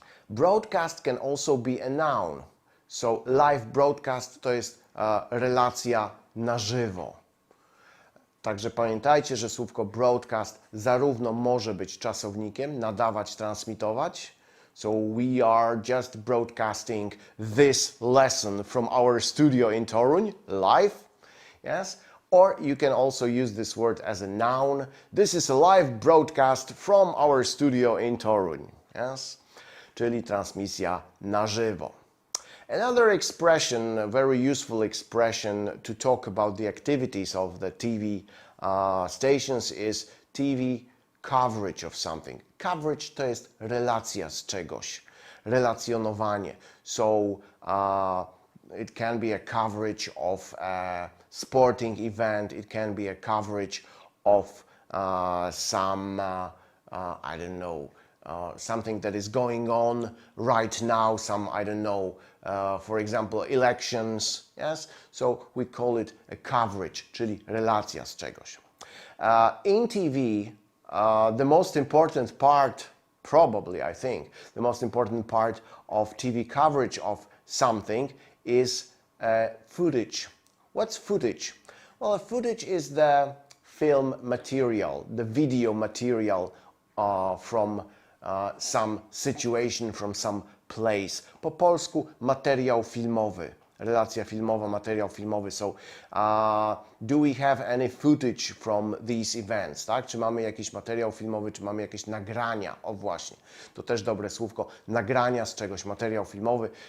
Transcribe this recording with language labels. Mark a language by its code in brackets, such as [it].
[en] Broadcast can also be a noun. [pl] So live broadcast to jest relacja na żywo. Także pamiętajcie, że słówko broadcast zarówno może być czasownikiem, nadawać, transmitować. [en] So we are just broadcasting this lesson from our studio in Toruń, live. Yes? Or you can also use this word as a noun. This is a live broadcast from our studio in Toruń. Yes? [pl] Czyli transmisja na żywo. [en] Another expression, a very useful expression to talk about the activities of the TV stations is TV coverage of something. [pl] Coverage to jest relacja z czegoś, relacjonowanie. [en] So it can be a coverage of a sporting event, it can be a coverage of some, I don't know, something that is going on right now, some, I don't know, for example, elections, yes? So we call it a coverage, [pl] czyli relacja z czegoś. [en] In TV, the most important part, probably I think, the most important part of TV coverage of something is footage. What's footage? Well, footage is the film material, the video material from some situation, from some place. [pl] Po polsku materiał filmowy, relacja filmowa, materiał filmowy. [en] So, do we have any footage from these events? [pl] Tak? Czy mamy jakiś materiał filmowy, czy mamy jakieś nagrania? O właśnie, to też dobre słówko. Nagrania z czegoś, materiał filmowy.